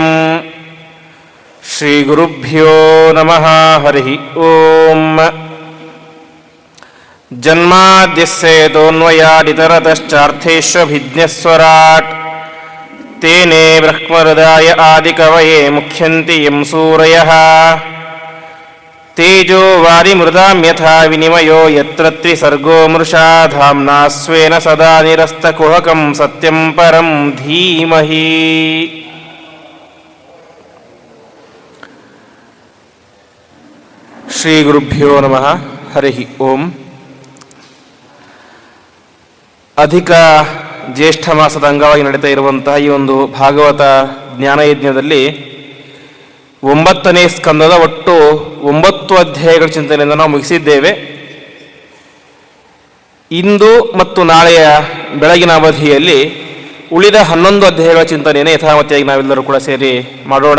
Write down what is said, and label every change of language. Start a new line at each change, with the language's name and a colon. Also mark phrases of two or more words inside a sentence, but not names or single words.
Sanskrit: ಶ್ರೀಗುರುಭ್ಯೋ ನಮಃ. ಹರಿ ಓಂ. ಜನ್ಮಾದ್ಯಸ್ಯೇತೋನ್ವಯಾದಿತರತಶ್ಚಾರ್ಥೇಷ್ವಭಿಜ್ಞಸ್ವರಾಟ್ ತೇನೇ ಬ್ರಹ್ಮಹೃದಾಯ ಆದಿಕವಯೇ ಮುಖ್ಯಂತಿ ಯಂ ಸೂರಯಃ ತೇಜೋ ವಾರಿಮೃದಾಂ ಯಥಾ ವಿನಿಮಯೋ ಯತ್ರ ತ್ರಿಸರ್ಗೋ ಮೃಷಾ ಧಾಮ್ನಾ ಸ್ವೇನ ಸದಾ ನಿರಸ್ತಕುಹಕಂ ಸತ್ಯಂ ಪರಂ ಧೀಮಹಿ. ಶ್ರೀ ಗುರುಭ್ಯೋ ನಮಃ. ಹರಿ ಓಂ.
Kannada: ಅಧಿಕ ಜ್ಯೇಷ್ಠ ಮಾಸದ ಅಂಗವಾಗಿ ನಡೀತಾ ಇರುವಂತಹ ಈ ಒಂದು ಭಾಗವತ ಜ್ಞಾನಯಜ್ಞದಲ್ಲಿ 9ನೇ ಸ್ಕಂದದ ಒಟ್ಟು 9 ಅಧ್ಯಾಯಗಳ ಚಿಂತನೆಯಿಂದ ನಾವು ಮುಗಿಸಿದ್ದೇವೆ. ಇಂದು ಮತ್ತು ನಾಳೆಯ ಬೆಳಗಿನ ಅವಧಿಯಲ್ಲಿ ಉಳಿದ 11 ಅಧ್ಯಾಯಗಳ ಚಿಂತನೆಯನ್ನು ಯಥಾಮತಿಯಾಗಿ ನಾವೆಲ್ಲರೂ ಕೂಡ ಸೇರಿ ಮಾಡೋಣ.